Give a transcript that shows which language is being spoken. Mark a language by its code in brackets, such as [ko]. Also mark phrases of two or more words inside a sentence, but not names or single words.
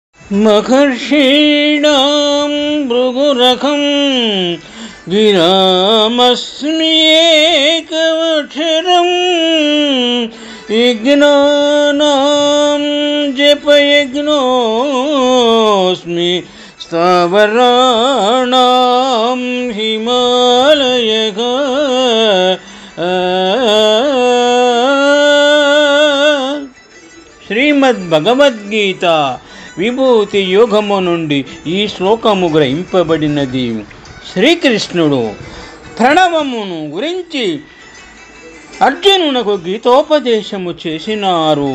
[sa] महर्षीणां भृगुरखं गिरामस्मि एकमक्षरं यज्ञानां जपयज्ञोऽस्मि स्थावराणां हिमालयः। [te] శ్రీమద్భగవద్గీత విభూతి యోగము నుండి ఈ శ్లోకము గ్రహింపబడినది. శ్రీకృష్ణుడు ప్రణవమును గురించి అర్జునునకు గీతోపదేశము చేసినారు.